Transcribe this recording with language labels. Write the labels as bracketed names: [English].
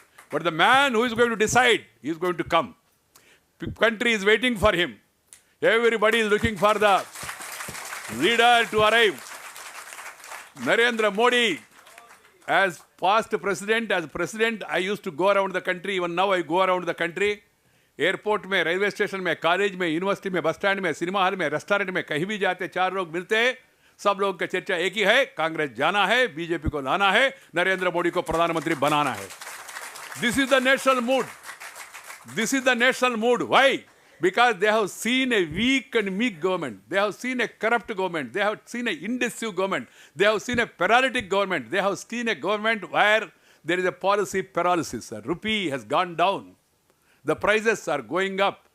[English] But the man who is going to decide, he is going to come. Country is waiting for him. Everybody is looking for the leader to arrive. Narendra Modi, as past president, I used to go around the country. Even now I go around the country. [Hindi] Airport में, railway station में, college में, university में, bus stand में, cinema hall में, restaurant में, कहीं भी जाते 4 लोग मिलते हैं, सब लोगों की चर्चा एक ही है, कांग्रेस जाना है, बीजेपी को लाना है, नरेंद्र मोदी को प्रधानमंत्री बनाना है. [English] This is the national mood. This is the national mood. Why? Because they have seen a weak and meek government. They have seen a corrupt government. They have seen an indecisive government. They have seen a paralytic government. They have seen a government where there is a policy paralysis. The rupee has gone down. The prices are going up.